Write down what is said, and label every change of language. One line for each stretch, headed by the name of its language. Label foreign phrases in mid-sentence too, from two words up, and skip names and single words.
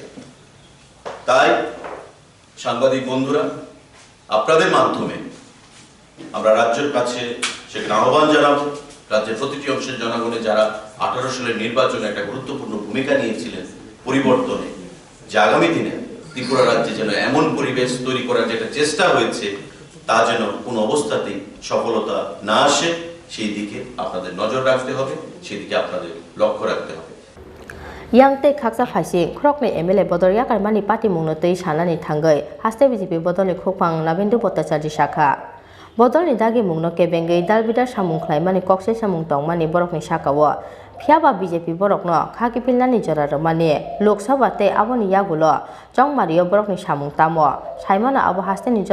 Bangla: তাই সাংবাদিক বন্ধুরা, আপনাদের মাধ্যমে আমরা রাজ্যের কাছে সেখানে আহ্বান জানাবো, রাজ্যের প্রতিটি অংশের জনগণে যারা 18 সালের নির্বাচনে একটা গুরুত্বপূর্ণ ভূমিকা নিয়েছিলেন পরিবর্তনে, যে আগামী দিনে ত্রিপুরা রাজ্যে যেন এমন পরিবেশ তৈরি করার যেটা চেষ্টা হয়েছে তা যেন কোনো অবস্থাতেই সফলতা না আসে, সেই দিকে আপনাদের নজর রাখতে হবে, সেই দিকে আপনাদের লক্ষ্য রাখতে হবে।
Kok Borok: Yang te khaksa phasi krok ne MLA bodor ya karmani party mungno tei sanani thangai haste BJP bodol ni khopang Nabendu Bhattacharya shakha bodol ni dagi mungno ke bengai dalbidar samung khlaimani kokse samung tongmani borok ni shakawo phiaba BJP borok no khaki pilnani jora romani Lok Sabha te aboni yagulo jongmario borok ni samung tamo saimana abo haste ni